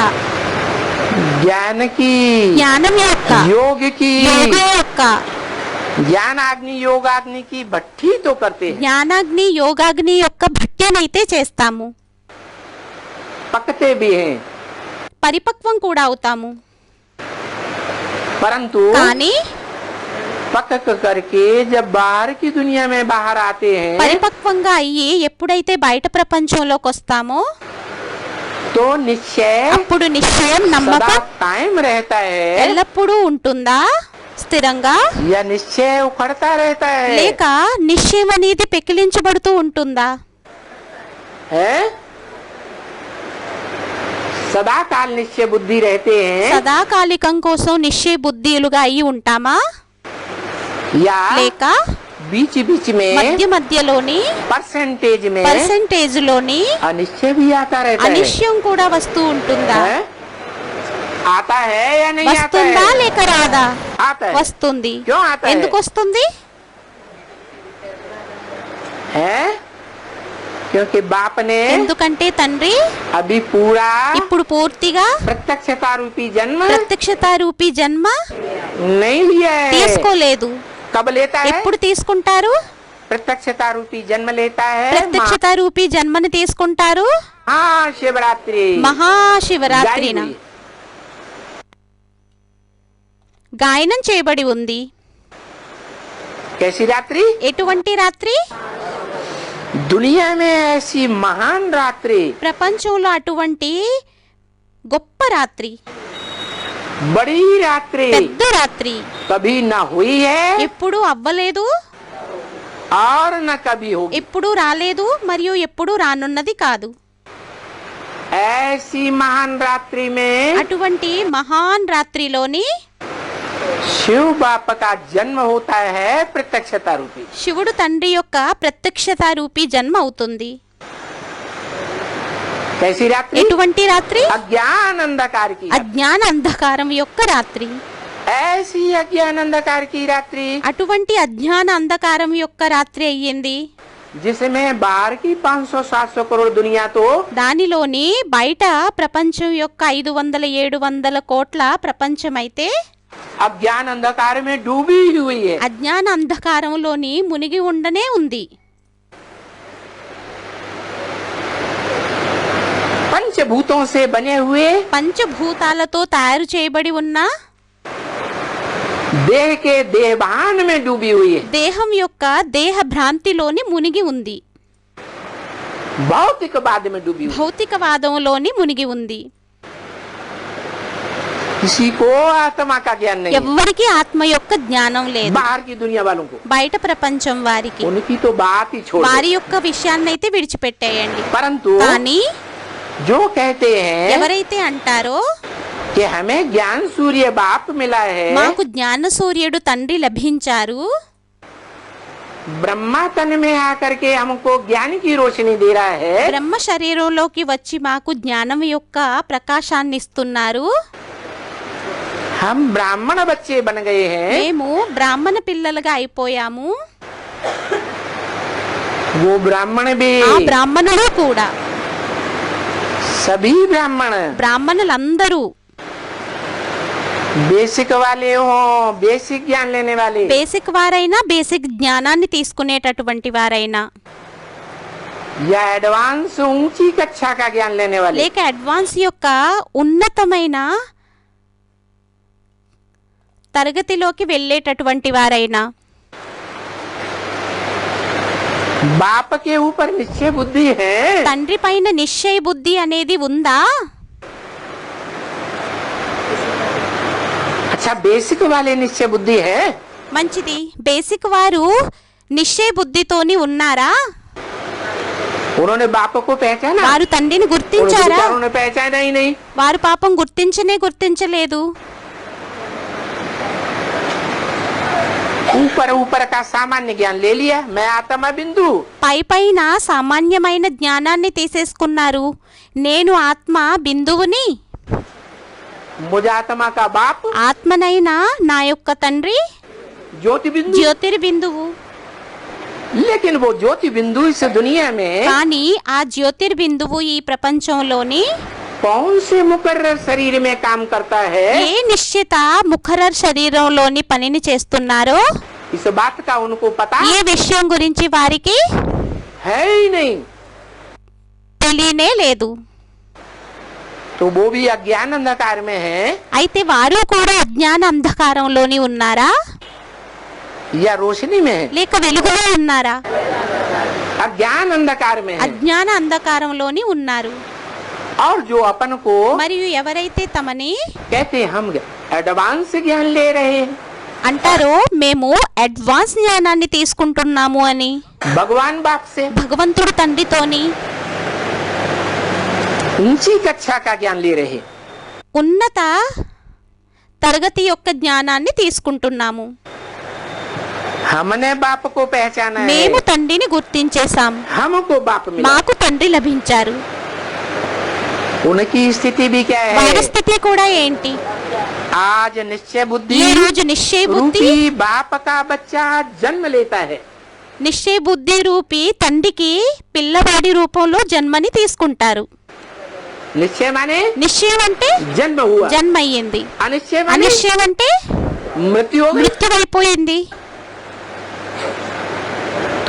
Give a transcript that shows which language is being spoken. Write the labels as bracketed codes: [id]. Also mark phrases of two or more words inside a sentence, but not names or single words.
[hi] ज्ञान की, [te] జ్ఞానం యొక్క [hi] योग की, [te] యోగం యొక్క [hi] ज्ञान अग्नि योगाग्नि की भट्टी तो करते हैं, [te] జ్ఞానాగ్ని యోగాగ్ని యొక్క భట్యనైతే చేస్తాము. [hi] पकते भी हैं. [te] పరిపక్వం కూడా అవుతాము. [hi] परंतु [te] కానీ [hi] पक करके जब बाहर की दुनिया में बाहर आते हैं [te] పరిపక్వంగా అయ్యి ఎప్పుడైతే బయట ప్రపంచంలోకి వస్తామో [hi] तो निश्चय [te] అప్పుడు నిశ్చయం, [hi] सदा [te] నమ్మకం [hi] कायम रहता है [te] ఎల్లప్పుడూ ఉంటుందా? స్థిరంగా [hi] या निश्चय उखड़ता रहता है? [te] లేక నిశ్చయం అనేది పెకిలించబడుతూ ఉంటుందా? [hi] है? सदा काल निश्चय बुद्धि रहते हैं [te] సదాకాలికం కోసం నిశ్చయ బుద్ధిలుగా అయి ఉంటామా? [hi] या [te] లేక [hi] बीच बीच में [te] మధ్య మధ్యలోని [hi] परसेंटेज में [te] పర్సెంటేజ్ లోని [hi] अनिश्चय भी आता रहता है. [te] అనిశ్చయం కూడా వస్తూ ఉంటుందా? [hi] है? आता है या नहीं आता [te] వస్తుందా [hi] है? [te] లేక రాదా? [hi] आता है. [te] వస్తుంది. [hi] क्यों आता है? [te] ఎందుకు వస్తుంది? [hi] है? क्योंकि बाप ने [te] ఎందుకంటే తండ్రి [hi] अभी पूरा [te] ఇప్పుడు పూర్తిగా [hi] प्रत्यक्षता रूपी जन्म [te] ప్రత్యక్షత రూపీ జన్మ [hi] नहीं लिया है. [te] తీసుకోలేదు. [hi] कब लेता है? [te] ఎప్పుడు తీసుకుంటారు? [hi] प्रत्यक्षता रूपी जन्म लेता है [te] ప్రత్యక్షత రూపీ జన్మని తీసుకుంటారు [hi] हाँ शिवरात्रि [te] మహాశివరాత్రిన. [hi] गाई हुई. [te] గాయనం చేయబడి ఉంది. [hi] कैसी रात्रि? [te] ఎటువంటి రాత్రి? [hi] दुनिया में ऐसी महान रात्रि, [te] ప్రపంచంలో అటువంటి గొప్ప రాత్రి, [hi] बड़ी रात्रि [te] పెద్ద రాత్రి [hi] कभी न हुई है [te] ఎప్పుడు అవ్వలేదు, [hi] और न कभी होगी. [te] ఎప్పుడు రాలేదు, మరియు ఎప్పుడు రానున్నది కాదు. [hi] ऐसी महान रात्रि में [te] అటువంటి మహాన్ రాత్రిలోని [hi] शिव बाप का जन्म होता है प्रत्यक्षता रूपी. [te] శివుడు తండ్రి యొక్క ప్రత్యక్షత రూపీ జన్మ అవుతుంది. [hi] कैसी रात्रि? [te] ఎటువంటి రాత్రి? [hi] अज्ञान अंधकार की. [te] అజ్ఞాన అంధకారం యొక్క రాత్రి. [hi] ऐसी अज्ञान अंधकार की रात्रि [te] అటువంటి అజ్ఞాన అంధకారం యొక్క రాత్రి అయ్యింది. [hi] जिसमें बाहर की 500-700 करोड़ दुनिया तो [te] దానిలోని బయట ప్రపంచం యొక్క 500-700 కోట్ల ప్రపంచం అయితే [hi] अज्ञान अंधकार में डूबी हुई है. [te] అజ్ఞాన అంధకారంలోని మునిగి ఉండనే ఉంది. [hi] पंचभूतों से बने हुए [te] పంచభూతాలతో తయారు చేయబడి ఉన్న [hi] देह के देहभान में डूबी हुई है. [te] దేహం యొక్క దేహ భ్రాంతిలోని మునిగి ఉంది. [hi] भौतिकवाद में डूबी हुई. [te] భౌతికవాదంలోని మునిగి ఉంది. [hi] किसी को आत्मा का ज्ञान नहीं है. [te] ఎవ్వరికి ఆత్మ యొక్క జ్ఞానం లేదు. [hi] बाहर की दुनिया वालों को [te] బయట ప్రపంచం వారికి [hi] उनकी तो बात ही छोड़ [te] వారి [hi] दो. [te] యొక్క విషయాన్నైతే విడిచిపెట్టేయండి. [hi] परंतु [te] కానీ [hi] जो कहते हैं [te] ఎవరైతే అంటారో [hi] कि हमें ज्ञान सूर्य बाप मिला है, [te] మాకు జ్ఞాన సూర్యుడు తండ్రి లభించారు, [hi] ब्रह्मा तन में आकर के हमको ज्ञान की रोशनी दे रहा है, [te] బ్రహ్మ శరీరంలోకి వచ్చి మాకు జ్ఞానం యొక్క ప్రకాశాన్ని ఇస్తున్నారు, [hi] हम ब्राह्मण बच्चे बन गए हैं, [te] మేము బ్రాహ్మణ పిల్లలుగా అయిపోయాము, [hi] वो ब्राह्मण भी [te] ఆ బ్రాహ్మణులు కూడా [hi] सभी ब्राह्मण [te] బ్రాహ్మణులందరూ [hi] बेसिक वाले हो, बेसिक ज्ञान लेने वाले, [te] బేసిక్ వారైనా బేసిక్ జ్ఞానాన్ని తీసుకునేటటువంటి వారైనా, [hi] या एडवांस ऊंची कक्षा का ज्ञान लेने वाले, [te] లేక అడ్వాన్స్ యొక్క ఉన్నతమైన తరగతిలోకి వెళ్ళేటటువంటి వారైనా, [hi] बाप के ऊपर निश्चय बुद्धि है, [te] తండ్రి పైన నిశ్చయ బుద్ధి అనేది ఉందా? [hi] अच्छा बेसिक वाले निश्चय बुद्धि है, [te] మంచిది. బేసిక్ వారు నిశ్చయ బుద్ధితోని ఉన్నారా? [hi] उन्होंने बाप को पहचाना, [te] వారు తండ్రిని [hi] उन [te] గుర్తించారా? [hi] विचारों ने पहचाना ही नहीं। [te] వారు పాపం గుర్తించలేదు. [hi] ऊपर ऊपर का सामान्य ज्ञान ले लिया, मैं आत्मा बिंदु, [te] పైన సామాన్యమైన జ్ఞానాన్ని తీసేసుకున్నారు. నేను ఆత్మ బిందువుని, [hi] मुझे आत्मा का बाप [te] ఆత్మనైనా నా యొక్క తండ్రి [hi] ज्योति बिंदु, [te] జ్యోతిర్బిందువు. [hi] लेकिन वो ज्योति बिंदु इस दुनिया में [te] కానీ ఆ జ్యోతిర్బిందువు ఈ ప్రపంచంలోని [hi] कौन से मुकर्रर शरीर में काम करता है, [te] ఏ నిశ్చిత ముఖరర్ శరీరంలోని పనిని చేస్తున్నారో [hi] इस बात का उनको पता [te] ఏ విషయం గురించి వారికి [hi] है ही नहीं। [te] తెలియనే లేదు. [hi] तो वो भी अज्ञान अंधकार में है, [te] అయితే వారు కూడా అజ్ఞాన అంధకారంలోని ఉన్నారా [hi] या रोशनी में है? [te] లేక వెలుగులో ఉన్నారా? [hi] अज्ञान अंधकार में है। [te] అజ్ఞాన అంధకారంలోని ఉన్నారు. [hi] और जो अपन को [te] మరియు ఎవరైతే తమని [hi] कहते हम एडवांस ज्ञान ले रहे हैं, [te] అంటారో మేము అడ్వాన్స్ జ్ఞానాన్ని తీసుకుంటున్నాము అని, [hi] भगवान बाप से [te] భగవంతుడు తండ్రితోని [hi] ऊंची कक्षा का ज्ञान ले रहे हैं, [te] ఉన్నత తరగతి యొక్క జ్ఞానాన్ని తీసుకుంటున్నాము. [hi] हमने बाप को पहचाना है, [te] మేము తండ్రిని గుర్తించేశాం, [hi] हमको बाप मिला। [te] మాకు తండ్రి లభించారు. [hi] उनकी स्थिति भी क्या [te] వారి [hi] है? [te] స్థితి కూడా ఏంటి? [hi] आज निश्चय बुद्धि [te] ఈ రోజు నిశ్చయ బుద్ధి [hi] रूपी बाप का बच्चा जन्म लेता है। [te] నిశ్చయ బుద్ధి రూపి తండ్రికి పిల్లవాడి రూపంలో జన్మని తీసుకుంటారు. [hi] निश्चय माने [te] నిశ్చయం అంటే [hi] जन्म हुआ, [te] జన్మ అయ్యింది. [hi] अनिश्चय माने [te] అనిశ్చయం అంటే [hi] मृत्यु हो गई। [te] మృత్యు అయిపోయింది. [hi] तो